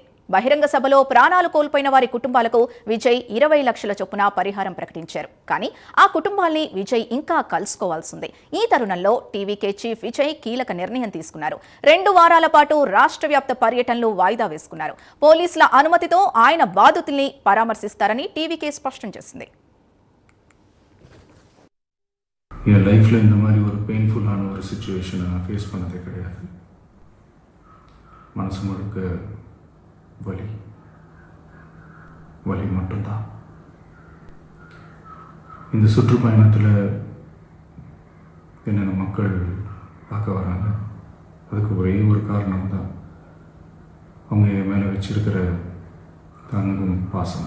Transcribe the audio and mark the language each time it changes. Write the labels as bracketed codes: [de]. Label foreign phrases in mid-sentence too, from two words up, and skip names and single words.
[te] బహిరంగ సభలో ప్రాణాలు కోల్పోయిన వారి కుటుంబాలకు విజయ్ 20 లక్షల చొప్పున పరిహారం ప్రకటించారు. కానీ ఆ కుటుంబాల్ని విజయ్ ఇంకా కలుసుకోవాల్సిందే. ఈ తరుణంలో టీవీకే చీఫ్ విజయ్ కీలక నిర్ణయం తీసుకున్నారు. 2 వారాల పాటు రాష్ట్ర వ్యాప్త పర్యటనలు వాయిదా వేసుకున్నారు. పోలీసుల అనుమతితో ఆయన బాధితుల్ని పరామర్శిస్తారని టీవీకే స్పష్టం చేసింది. [ta] என் லைஃப்பில் இந்த மாதிரி ஒரு பெயின்ஃபுல்லான ஒரு சிச்சுவேஷனை நான் ஃபேஸ் பண்ணதே கிடையாது. மனசு முழுக்க வலி மட்டும்தான். இந்த சுற்றுப்பயணத்தில் என்னென்ன மக்கள் பார்க்க வராங்க, அதுக்கு ஒரே ஒரு காரணம் தான், அவங்க என் மேலே வச்சிருக்கிற அன்பும் பாசம்.